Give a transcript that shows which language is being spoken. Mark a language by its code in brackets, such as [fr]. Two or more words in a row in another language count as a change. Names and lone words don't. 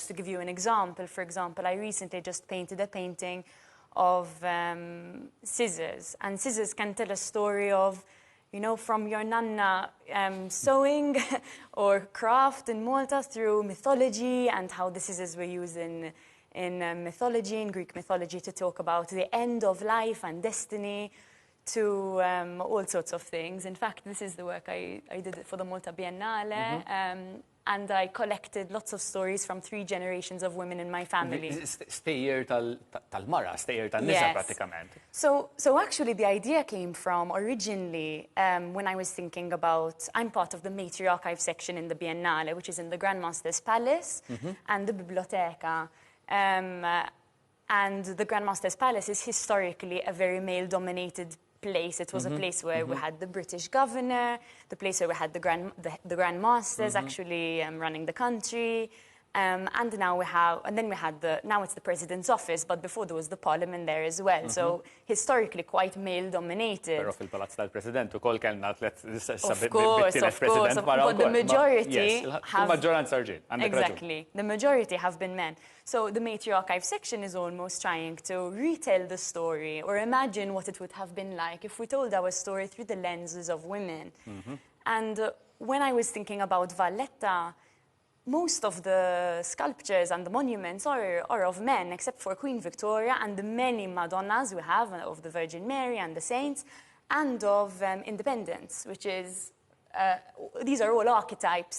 [en] To give you an example, for example, I recently just painted a painting of scissors, and scissors can tell a story of, you know, from your nana sewing or craft in Malta through mythology and how the scissors were used in mythology, in Greek mythology, to talk about the end of life and destiny, to all sorts of things. In fact, this is the work I did it for the Malta Biennale, and I collected lots of stories from 3 generations of women in my family. [mt] Stejjer tal-mara, stejjer tal-nisa pratikament. [en] So actually the idea came from originally when I was thinking about, I'm part of the Matri Archive section in the Biennale, which is in the Grandmaster's Palace and the Biblioteca. And the Grandmaster's Palace is historically a very male-dominated place. It was a place where we had the British governor, the place where we had the Grandmasters actually running the country, and now now it's the President's office, but before there was the Parliament there as well. So historically quite male-dominated. [mt] Però fil-Palazz tal-President ukoll kellna [en] Of course, but the majority have... [mt] maġġoranza rġiel. [en] Exactly. The majority have been men. So the Matri Archive section is almost trying to retell the story or imagine what it would have been like if we told our story through the lenses of women. And when I was thinking about Valletta, most of the sculptures and the monuments are of men, except for Queen Victoria and the many Madonnas we have of the Virgin Mary and the saints, and of independence, which is, these are all archetypes.